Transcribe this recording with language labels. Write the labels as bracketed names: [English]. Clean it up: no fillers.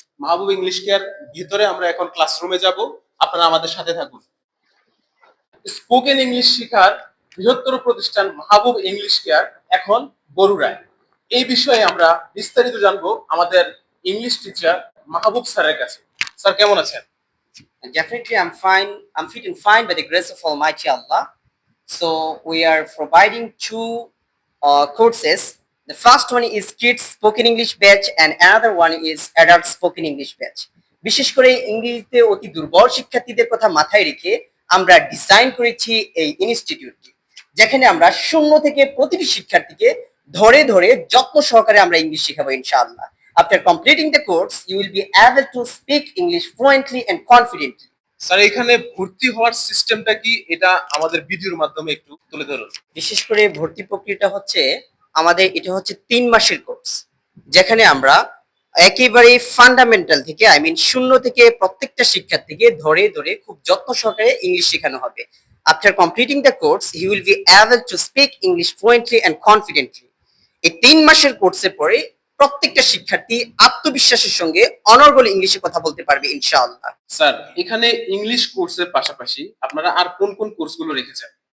[Bangla] মাহবুব English care ভিতরে আমরা এখন ক্লাসরুমে যাব, আপনারা আমাদের সাথে থাকুন। স্পোকেন ইংলিশ শেখার বৃহত্তর প্রতিষ্ঠান মাহবুব ইংলিশ কেয়ার এখন বরুড়ায়। এই বিষয়ে আমরা বিস্তারিত জানবো আমাদের ইংলিশ টিচার মাহবুব স্যারের কাছে। স্যার কেমন আছেন? [English] And definitely, I'm fine. I'm fit and fine by the grace of Almighty Allah. So we are providing two courses. The first one is Kids Spoken English Batch, and another one is Adult Spoken English Batch. [Bangla] বিশেষ করে ইংরেজিতে অতি দুর্বল শিক্ষার্থীদের কথা মাথায় রেখে আমরা ডিজাইন করেছি এই ইনস্টিটিউটটি, যেখানে আমরা শূন্য থেকে প্রতিটি শিক্ষার্থীকে ধরে ধরে যত্ন সহকারে আমরা ইংলিশ শেখাবো ইনশাআল্লাহ। [English] After completing the course, you will be able to speak English fluently and confidently. [Bangla] Sir এখানে ভর্তি হওয়ার সিস্টেমটা কি, এটা আমাদের ভিডিওর মাধ্যমে একটু তুলে ধরুন। বিশেষ করে ভর্তি প্রক্রিয়াটা হচ্ছে আমাদের, এটা হচ্ছে 3 মাসের কোর্স, যেখানে আমরা একেবারে ফান্ডামেন্টাল থেকে শূন্য থেকে প্রত্যেকটা শিক্ষার্থীকে ধরে ধরে খুব যত্ন সহকারে ইংলিশ শেখানো হবে। [English] After completing the course, he will be able to speak English fluently and confidently. [Bangla] এই 3 মাসের কোর্সের পরে প্রত্যেকটা শিক্ষার্থী আত্মবিশ্বাসের সঙ্গে অনর্গল ইংলিশে কথা বলতে পারবে ইনশাআল্লাহ। স্যার এখানে ইংলিশ কোর্সের পাশাপাশি আপনারা আর কোন কোন কোর্সগুলো রেখেছেন?